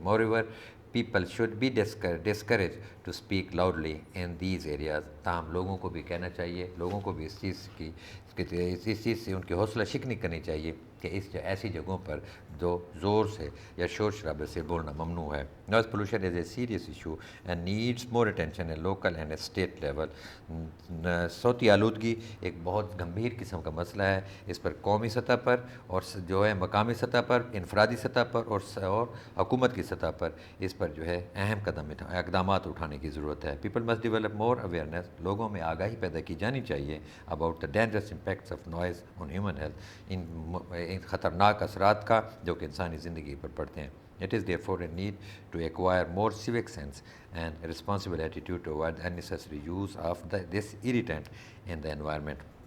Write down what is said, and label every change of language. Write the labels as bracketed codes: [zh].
[en] Moreover, people should be discouraged to speak loudly in these areas. [ur] تاہم لوگوں کو بھی کہنا چاہیے، لوگوں کو بھی اس چیز سے ان کی حوصلہ شکنی کرنی چاہیے کہ ایسی جگہوں پر جو زور سے یا شور شرابے سے بولنا ممنوع ہے. [en] Noise pollution is a serious issue and needs more attention at local and at state level. [ur] صوتی آلودگی ایک بہت گمبھیر قسم کا مسئلہ ہے. اس پر قومی سطح پر اور جو ہے مقامی سطح پر، انفرادی سطح پر اور حکومت کی سطح پر اس پر جو ہے اہم اقدامات اٹھانے کی ضرورت ہے. [en] People must develop more awareness. [ur] لوگوں میں آگاہی پیدا کی جانی چاہیے [en] about the dangerous impacts of noise on human health. [ur] ان خطرناک اثرات کا جو کہ انسانی زندگی پر پڑتے ہیں. [en] It is therefore a need to acquire more civic sense and responsible attitude to avoid unnecessary use of this irritant in the environment.